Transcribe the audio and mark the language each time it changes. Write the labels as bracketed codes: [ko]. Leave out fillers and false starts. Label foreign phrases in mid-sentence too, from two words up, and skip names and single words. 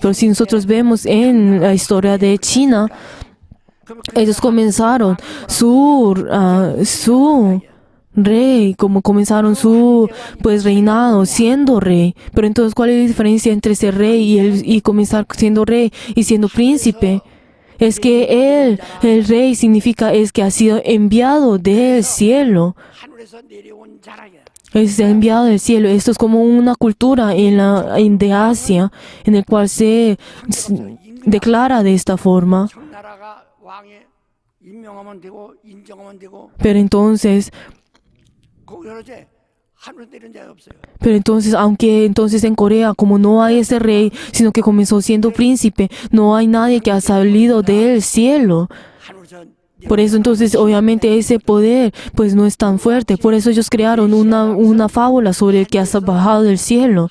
[es] Pero si nosotros vemos en la historia de China, ellos comenzaron su rey, como comenzaron su pues reinado siendo rey. Pero entonces, ¿cuál es la diferencia entre ser rey y comenzar siendo rey y siendo príncipe? Es que él, el rey, significa es que ha sido enviado del cielo. [ko] 하늘에서 내려온 자랑이야. [es] Es enviado del cielo. Esto es como una cultura de Asia, en el cual se declara de esta forma. [ko] 청나라가 왕에 임명하면 되고 인정하면 되고 [es] Pero entonces, [ko] 거기서 이제 하늘에서 내려온 자가 없어요. [es] aunque entonces en Corea, como no hay ese rey, sino que comenzó siendo príncipe, no hay nadie que ha salido del cielo. [ko] 하늘에서 [es] Por eso entonces obviamente ese poder pues no es tan fuerte. Por eso ellos crearon una fábula sobre el que ha bajado del cielo.